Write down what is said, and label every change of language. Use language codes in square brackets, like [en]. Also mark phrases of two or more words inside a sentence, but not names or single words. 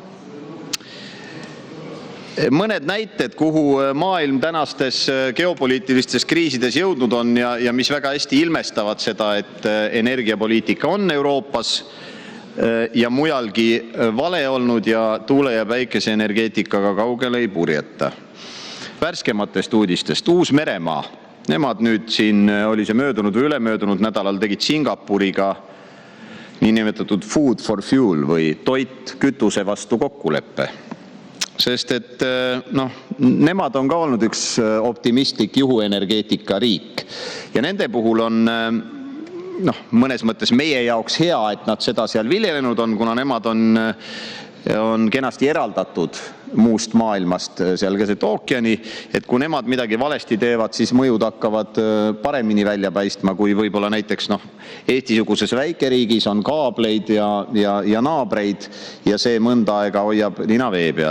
[et] Mõned näited, kuhu maailm tänastes geopoliitilistes kriisides jõudnud on ja mis väga hästi ilmestavad seda, et energiapoliitika on Euroopas ja mujalgi vale olnud ja tuule- ja päikeseenergeetikaga kaugele ei purjeta. Värskematest uudistest Uus-Meremaa. Nemad nüüd siin, oli see möödunud või ülemöödunud nädalal, tegid Singapuriga niinimetatud [en] food for fuel [et] või toit kütuse vastu kokkuleppe. Sest et nemad on ka olnud üks optimistlik juhuenergeetika riik ja nende puhul on mõnes mõttes meie jaoks hea, et nad seda seal viljelenud on, kuna nemad on kenasti eraldatud muust maailmast seal keset ookeani, et kui nemad midagi valesti teevad, siis mõjud hakkavad paremini välja paistma, kui võib-olla näiteks Eesti-suguses väikeriigis on kaableid ja naabreid ja see mõnda aega hoiab nina vee peal.